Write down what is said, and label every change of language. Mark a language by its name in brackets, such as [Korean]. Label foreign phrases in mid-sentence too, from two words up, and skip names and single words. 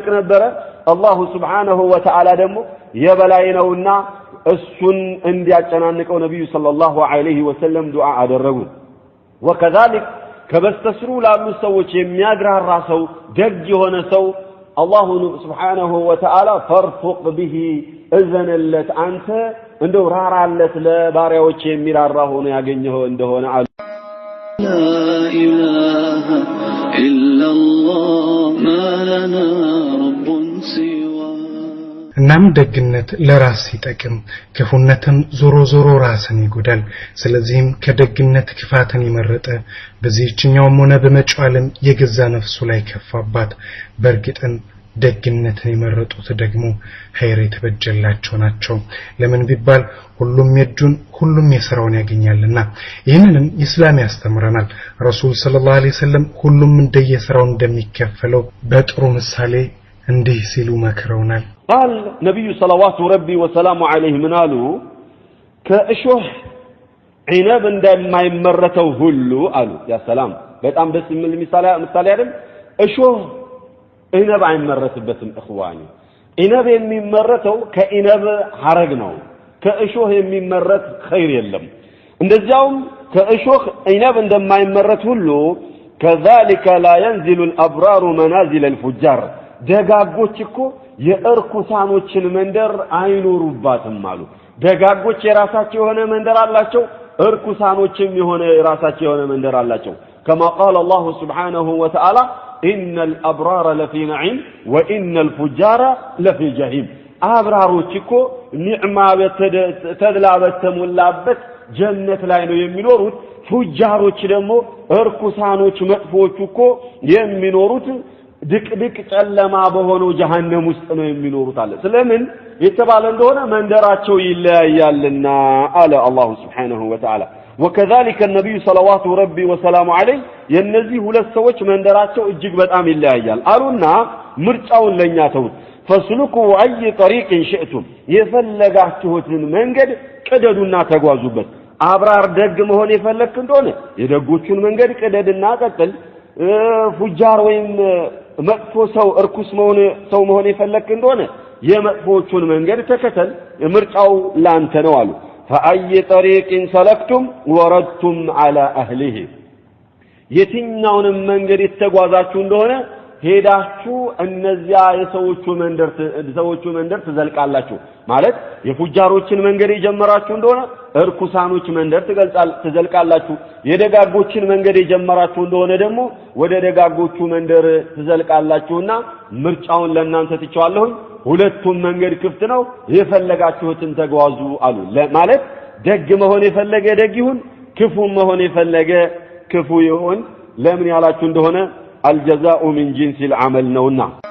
[Amharic] ነበር [Arabic] الله سبحانه وتعالى [Amharic] ደግሞ የበላይ ነውና እሱን እንዲያጨናንቀው ነብዩ [Arabic] صلى الله عليه وسلم [Amharic] ዱዓ አደረጉ وكذلك ከበስተስሩ ላሉ ሰዎች የሚያግራራ ሰው ደግ የሆነ ሰው [Arabic] الله سبحانه وتعالى [Amharic] ፈርፉቅ به እዘነለት አንተ እንደው ራራለት ለባሪያዎች የሚራራ ሆኖ ያገኘው እንደሆነ አሉ [Arabic] لا إله إلا الله ما لنا رب سوى [Amharic] እናም ደግነት ለራስ ሲጠቅም ክፉነትም ዞሮ ዞሮ ራስን ይጎዳል ስለዚህም ከደግነት ክፋትን ይመረጠ በዚህኛውም ሆነ በመጪው ዓለም የገዛ ነፍሱ ላይ ከፋባት በርግጥን ደግነትን የመረጡት ደግሞ ኸይር የተበጀላቸው ናቸው ለምን ቢባል ሁሉም የጁን ሁሉም የሥራውን ያገኛልና ይህንንም እስላም ያስተምረናል ረሱል [Arabic] صلى الله عليه وسلم [Amharic] ሁሉም እንደየሥራው እንደሚከፈለው በጥሩ ምሳሌ እንዲህ ሲሉ መክረውናል [Arabic] قال نبي صلوات ربي وسلامه عليه منالو كأشوح عنب [Amharic] እንደማይመረተው ሁሉ አሉ ያ ሰላም በጣም ደስ የሚል ምሳሌ አይደል እሾህ عنب አይመረትበትም [Arabic] اخواني عنب [Amharic] የሚመረተው ከعنب ሐረግ ነው ከእሾህ የሚመረት ኸይር የለም እንደዚያውም ከእሾህ عنب እንደማይመረት ሁሉ [Arabic] كذلك لا ينزل الابرار منازل الفجار [Amharic] ደጋጎች እኮ የእርኩሳኖችን መንደር አይኖሩባትም አሉ ደጋጎች የራሳቸው የሆነ መንደር አላቸው እርኩሳኖችም የሆነ የራሳቸው የሆነ መንደር አላቸው [Arabic] كما قال الله سبحانه وتعالى إن الأبرار لفي نعيم وإن الفجار لفي جحيم [Amharic] أبرارዎች እኮ ኒዕማ ተድላበተሙላበት ጀነት ላይ ነው የሚኖሩት ፉጃሮች ደግሞ እርኩሳኖች መጥፎች እኮ የሚኖሩት ድቅድቅ ጨለማ በሆነው ጀሃነም ውስጥ ነው የሚኖሩት አለ ስለምን የተባለ እንደሆነ መንደራቸው ይለያያልና አለ [Arabic] الله سبحانه وتعالى وكذلك النبي صلوات ربي وسلامه عليه [Amharic] የነዚህ ሁለት ሰዎች መንደራቸው እጅግ በጣም ይለያያል አሉና ምርጫውን ለኛ ተውት [Arabic] فسلكوا اي طريق شئتم [Amharic] የፈለጋችሁትን መንገድ ቅደዱና ተጓዙበት አብራር ደግ መሆን የፈለክ እንደሆነ የደጎቹን መንገድ ቅደድና ቀጥል ፉጃር ወይም መጥፎ ሰው እርኩስ መሆን የፈለክ እንደሆነ የመጥፎቹን መንገድ ተከተል ምርጫው ላንተ ነው አሉ [Arabic] فأي طريق سلكتم وردتم على أهله [Amharic] የትኛውንም መንገድ የተጓዛችሁ እንደሆነ ሄዳችሁ እነዚያ የሰዎቹ መንደር ትዘልቃላችሁ ማለት የፉጃሮችን መንገድ የጀመራችሁ እንደሆነ እርኩሳኖች መንደር ትዘልቃላችሁ የደጋጎችን መንገድ የጀመራችሁ እንደሆነ ደግሞ ወደ ደጋጎቹ መንደር ትዘልቃላችሁና ምርጫውን ለእናንተ ትቻለሁ ሁለቱም መንገድ ክፍት ነው የፈለጋችሁትን ተጓዙ አሉ ማለት ደግ መሆን የፈለገ ደግ ይሁን ክፉ መሆን የፈለገ ክፉ ይሁን ለምን ያላችሁ እንደሆነ [Arabic] الجزاء من جنس العمل نونا